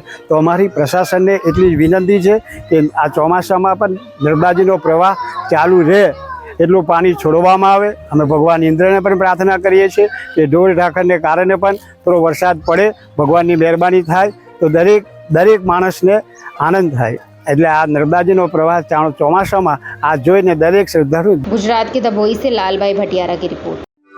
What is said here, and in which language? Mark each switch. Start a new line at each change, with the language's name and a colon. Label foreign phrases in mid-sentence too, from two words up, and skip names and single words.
Gujarati: તો અમારી પ્રશાસનને એટલી જ વિનંતી છે કે આ ચોમાસામાં પણ નર્મદાજીનો પ્રવાહ ચાલુ રહે, એટલું પાણી છોડવામાં આવે। અમે ભગવાન ઇન્દ્રને પણ પ્રાર્થના કરીએ છીએ કે ઢોર ઢાંખરને કારણે પણ થોડો વરસાદ પડે, ભગવાનની મહેરબાની થાય તો દરેક માણસને આનંદ થાય। એટલે આ નર્મદાજીનો પ્રવાહ ચોમાસામાં આ જોઈને દરેક શ્રદ્ધાળુ।
Hindi: गुजरात के दभोई से लालभाई भटियारा की रिपोर्ट।